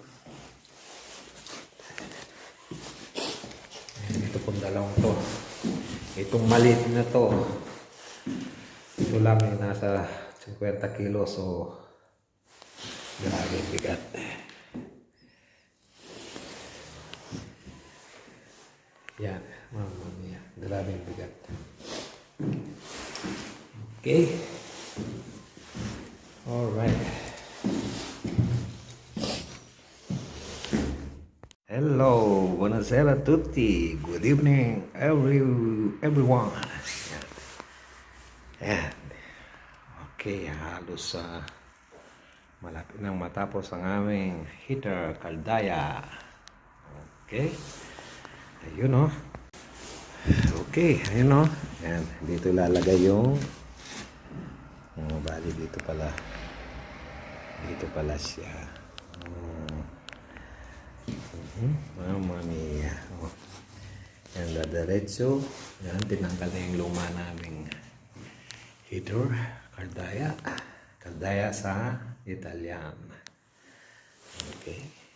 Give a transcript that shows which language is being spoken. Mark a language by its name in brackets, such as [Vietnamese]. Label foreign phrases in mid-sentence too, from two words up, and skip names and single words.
[Filipino] Ito pong dalawang to. Itong maliit na to. Ito lang ay nasa 50 kilos. So, grabe bigat. Yan, [Italian] mamma mia, [Filipino] grabing bigat. [English] Okay. Alright. [Italian] Hello, buonasera a tutti. [English] Good evening, everyone. [Filipino] Yan. Okay, halos malapit nang matapos ang aming heater kaldaya. Okay. Ayun o. Okay, ayun o. Yan, dito lalagay yung bali dito pala siya. [Italian] Mamma mia. [Filipino] Yan, dadiretso. Yan, tinanggal na yung luma naming heater kaldaya. Kaldaya sa Italian. Okay.